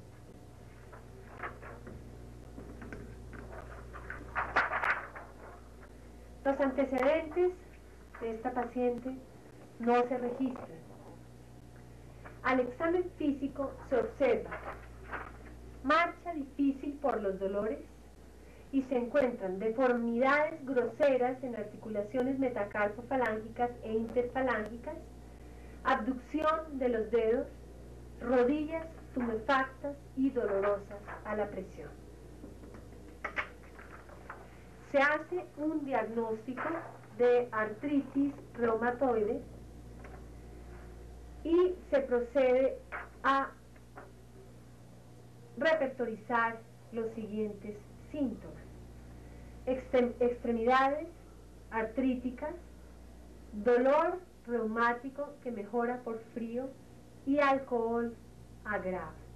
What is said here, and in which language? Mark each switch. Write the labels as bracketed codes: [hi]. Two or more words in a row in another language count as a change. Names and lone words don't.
[es] Los antecedentes de esta paciente no se registran. Al examen físico se observa marcha difícil por los dolores y se encuentran deformidades groseras en articulaciones metacarpofalángicas e interfalángicas, abducción de los dedos, rodillas tumefactas y dolorosas a la presión. Se hace un diagnóstico de artritis reumatoide y se procede a repertorizar los siguientes síntomas: extremidades artríticas, dolor reumático que mejora por frío y alcohol agrava.